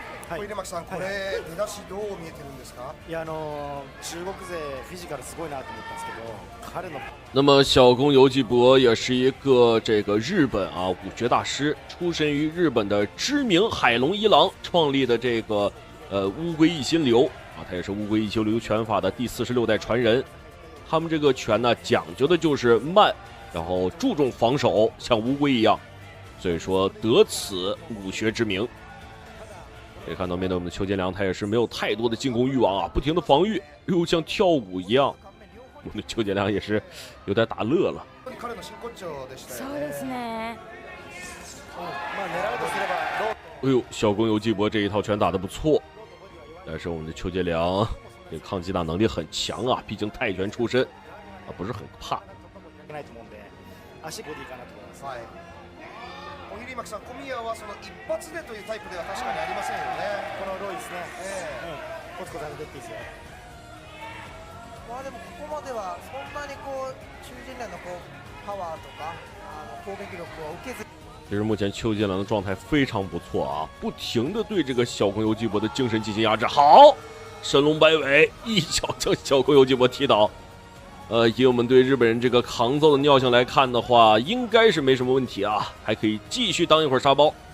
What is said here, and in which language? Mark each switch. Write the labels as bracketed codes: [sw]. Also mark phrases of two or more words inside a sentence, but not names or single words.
[ja] 入間さん、これ出だしどう見えてるんですか？いや中国勢フィジカルすごいなと思ったんですけど、彼の。 [zh] 那么小宫游纪博也是一个这个日本武学大师，出身于日本的知名海龙一郎创立的这个乌龟一心流他也是乌龟一心流拳法的第46代传人。他们这个拳呢讲究的就是慢，然后注重防守，像乌龟一样，所以说得此武学之名。可以看到面对我们的邱建良，他也是没有太多的进攻欲望不停的防御，又像跳舞一样。我们的邱建良也是有点打乐了。 [ja] そうですね。 [zh] 哎呦，小宫游纪博这一套拳打得不错，但是我们的邱建良这个抗击打能力很强毕竟泰拳出身不是很怕。 [ja] 入間さん、小宮はその一発でというタイプでは確かにありませんよね。このロイですね。コツコツ当てていいですよ。でもここまではそんなに邱建良のパワーとか攻撃力を受けず。 [zh] 其实目前邱建良的状态非常不错不停的对这个小宫游纪博的精神进行压制。好，神龙摆尾，一脚将小宫游纪博踢倒。以我们对日本人这个扛揍的尿性来看的话，应该是没什么问题还可以继续当一会儿沙包。